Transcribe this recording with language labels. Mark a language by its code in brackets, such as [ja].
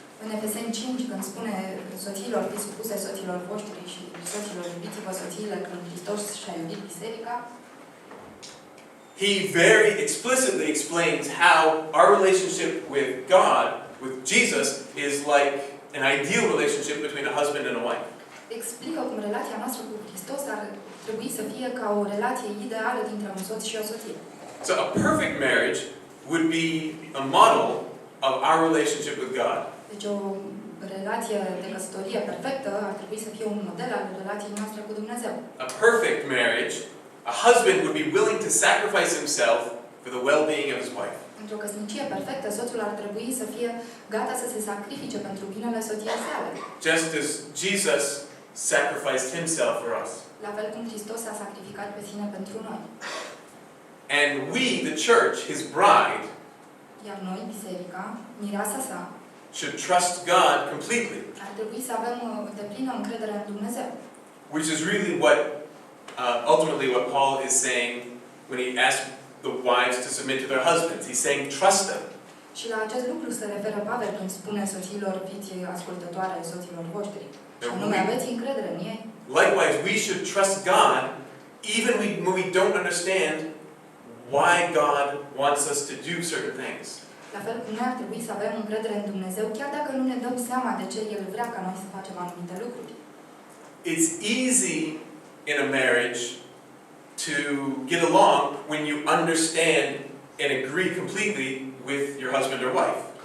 [ro] În Efeseni 5, când spune soțiilor, fiți supuse soților voștri și soților, iubiți-vă soțiile când Hristos și-a iubit biserica, [en] he very explicitly explains how our relationship with God, with Jesus, is like an ideal relationship between a husband and a wife. [ro] explică cum relația noastră cu Hristos ar trebui să fie ca o relație ideală dintre un soț și o soție. [en] So a perfect marriage would be a model of our relationship with God. [ro] Deci o relație de căsătorie perfectă ar trebui să fie un model al relației noastre cu Dumnezeu. [en] A perfect marriage, a husband would be willing to sacrifice himself for the well-being of his wife. [ro] Într-o căsnicie perfectă, soțul ar trebui să fie gata să se sacrifice pentru binele soției sale. [en] Just as Jesus sacrificed himself for us. [ro] La fel cum Hristos s-a sacrificat pe sine pentru noi. [en] And we, the church, his bride, [ro] Iar noi, biserica, mireasa sa, [en] should trust God completely. [ro] ar trebui să avem deplină încredere în Dumnezeu. [en] Which is really what, ultimately what Paul is saying when he asks the wives to submit to their husbands. He's saying, trust them. [ro] Și la acest lucru se referă Pavel când spune soțiilor, fiți ascultătoare soților voștri. Și anume, aveți încredere în ei. [en] Likewise, we should trust God even when we don't understand why God wants us to do certain things. [ro] La fel cum noi ar trebui să avem încredere în Dumnezeu, chiar dacă nu ne dăm seama de ce El vrea ca noi să facem anumite lucruri. [en] It's easy in a marriage to get along when you understand and agree completely with your husband or wife.